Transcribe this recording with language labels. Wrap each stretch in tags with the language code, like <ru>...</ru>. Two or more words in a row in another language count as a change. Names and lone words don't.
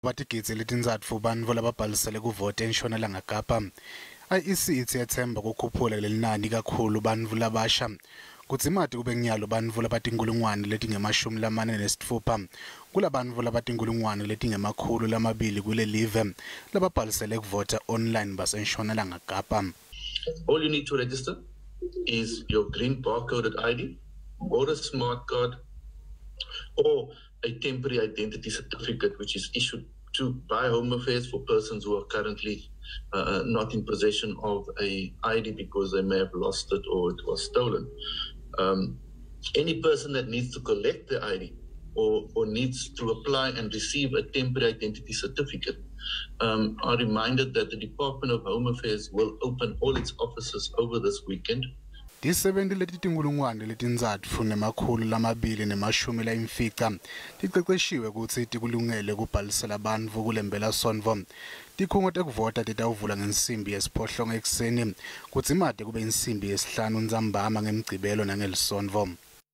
<ss>Batigidzi letintsatfu bantfu lababhalisele kuvota eNtshonalanga Kapa. IEC ithi yethemba kukhuphula leli nani kakhulu bantfu labasha. Kudzimati kube nyalo bantfu labatinkulungwane letingemashumi kulabantfu labatinkulungwane letingemakhulu kule live lababhalisele kuvota online baseNtshonalanga Kapa.</ss> <en>All you need to register is your green barcoded ID or a smart card or a temporary identity certificate which is issued by Home Affairs for persons who are currently not in possession of a ID because they may have lost it or it was stolen. Any person that needs to collect the ID or needs to apply and receive a temporary identity certificate are reminded that the Department of Home Affairs will open all its offices over this weekend.</en> <ss>Tisebenti letitinkulungwane letintsatfu nemakhulu lamabili nemashumi layimfica ticeceshiwe kutsi tikulungele kubhalisela bantfu kulempelasonto. Tikhungo tekuvota titawuvula ngensimbi yesiphohlongo ekuseni kudzimate kube insimbi yesihlanu Ndzambama ngeMgcibelo nangeLisonto.</ss>